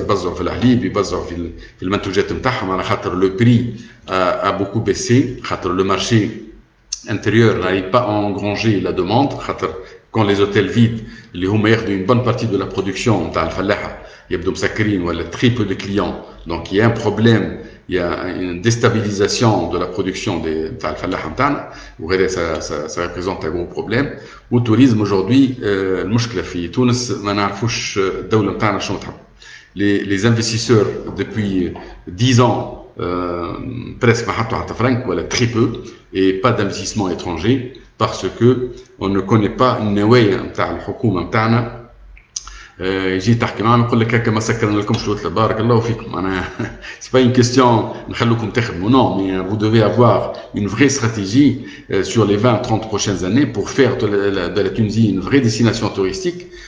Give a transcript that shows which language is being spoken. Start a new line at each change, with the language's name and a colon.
Arabic: يبزعوا في الحليب، يبزعوا في المنتوجات نتاعهم على خاطر
French: le prix a beaucoup baissé،
Arabic: خاطر
French: le marché intérieur n'arrive pas à engranger la demande،
Arabic: خاطر
French: quand les hôtels vides
Arabic: اللي هما ياخذوا
French: une bonne partie de la production
Arabic: نتاع الفلاحه يبدو مسكرين ولا
French: très peu de clients. Donc il y a un problème, il y a une déstabilisation de la production
Arabic: نتاع الفلاحه نتاعنا، وغير
French: ça représente un gros problème.
Arabic: والتوريزم
French: aujourd'hui
Arabic: المشكله في تونس ما نعرفوش الدوله نتاعنا شنو تحب.
French: Les investisseurs depuis 10 ans presque
Arabic: ما حطوا حتى فرنك ولا
French: très peu et pas d'investissement étranger parce que on ne connaît pas
Arabic: النوايا نتاع الحكومه نتاعنا. يجي تحكي معهم يقول لك هكا ما سكرنا لكمش الوتله بارك الله فيكم.
French: معناها سي با une question
Arabic: نخلوكم تخدموا،
French: non, mais vous devez avoir une vraie stratégie sur les 20-30 prochaines années pour faire de la Tunisie une vraie destination touristique.